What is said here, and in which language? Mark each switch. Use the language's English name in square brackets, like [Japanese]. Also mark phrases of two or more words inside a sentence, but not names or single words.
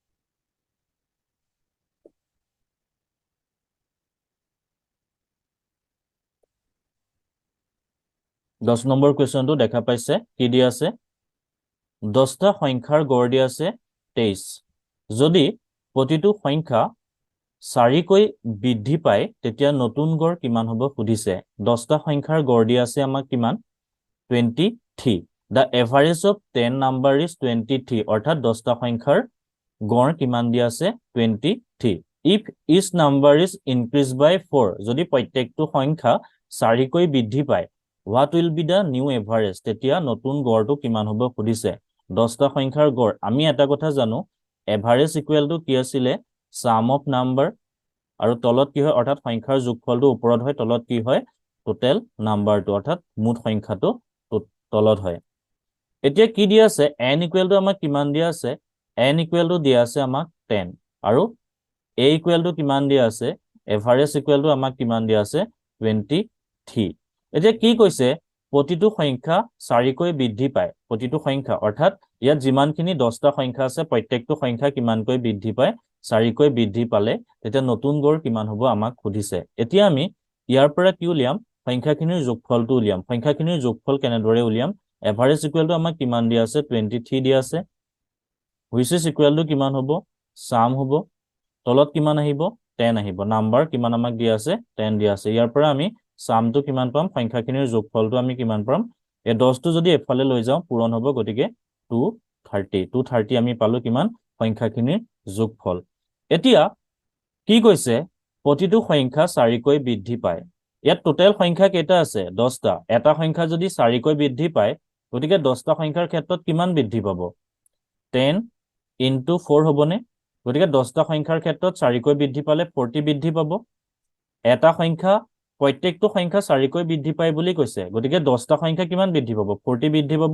[Assamese] 10 নম্বৰ কোৱেশ্চনটো দেখা পাইছে কি দিয়া আছে 10টা সংখ্যাৰ গড় দিয়া আছে 23 যদি প্ৰতিটো সংখ্যা 4 কৈ বৃদ্ধি পায় তেতিয়া নতুন গড় কিমান হ'ব সুধিছে 10টা সংখ্যাৰ গড় দিয়া আছে আমাক কিমান 23 [English] the average of 10 number is 23 [Assamese] অৰ্থাৎ 10টা সংখ্যাৰ গড় কিমান দিয়া আছে 23 [English] if each number is increased by 4 [Assamese] যদি প্ৰত্যেকটো সংখ্যা 4 কৈ বৃদ্ধি পায় [English] what will be the new average [Assamese] তেতিয়া নতুন গড়টো কিমান হ'ব সুধিছে 10টা সংখ্যাৰ গড় আমি এটা কথা জানো [English] average equal to [Assamese] কি আছিল [English] sum of number [Assamese] আৰু তলত কি হয় অৰ্থাৎ সংখ্যাৰ যোগফলটো ওপৰত হয় তলত কি হয় [English] total numberটো [Assamese] অৰ্থাৎ মুঠ সংখ্যাটো তলত হয় এতিয়া কি দিয়া আছে n [English] equal to [Assamese] আমাক কিমান দিয়া আছে n [English] equal to [Assamese] দিয়া আছে আমাক 10 আৰু a [English] equal to [Assamese] কিমান দিয়া আছে [English] average equal to [Assamese] আমাক কিমান দিয়া আছে 23 এতিয়া কি কৈছে প্ৰতিটো সংখ্যা 4 কৈ বৃদ্ধি পায় প্ৰতিটো সংখ্যা অৰ্থাৎ ইয়াত যিমানখিনি 10টা সংখ্যা আছে প্ৰত্যেকটো সংখ্যা কিমানকৈ বৃদ্ধি পায় 4 কৈ বৃদ্ধি পালে তেতিয়া নতুন গড় কিমান হ'ব আমাক সুধিছে এতিয়া আমি ইয়াৰ পৰা কি উলিয়াম সংখ্যাখিনিৰ যোগফলটো উলিয়াম সংখ্যাখিনিৰ যোগফল কেনেদৰে উলিয়াম [English] average equal to [Assamese] আমাক কিমান দিয়া আছে 23 দিয়া আছে [English] which is equal to [Assamese] কিমান হ'ব সাম হ'ব তলত কিমান আহিব 10 আহিব নাম্বাৰ কিমান আমাক দিয়া আছে 10 দিয়া আছে ইয়াৰ পৰা আমি সামটো কিমান পাম সংখ্যাখিনিৰ যোগফলটো আমি কিমান পাম এই 10 টো যদি এফালে লৈ যাওঁ পূৰণ হ'ব গতিকে 230 আমি পালো কিমান সংখ্যাখিনিৰ যোগফল এতিয়া কি কৈছে প্ৰতিটো সংখ্যা 4 কৈ বৃদ্ধি পায় ইয়াত টোটেল সংখ্যা কেইটা আছে 10টা এটা সংখ্যা যদি 4 কৈ বৃদ্ধি পায় গতিকে 10টা সংখ্যাৰ ক্ষেত্ৰত কিমান বৃদ্ধি পাব 10 into 4 হ'বনে গতিকে 10টা সংখ্যাৰ ক্ষেত্ৰত 4 কৈ বৃদ্ধি পালে 40 বৃদ্ধি পাব এটা সংখ্যা প্ৰত্যেকটো সংখ্যা 4 কৈ বৃদ্ধি পায় বুলি কৈছে গতিকে 10টা সংখ্যা কিমান বৃদ্ধি পাব 40 বৃদ্ধি পাব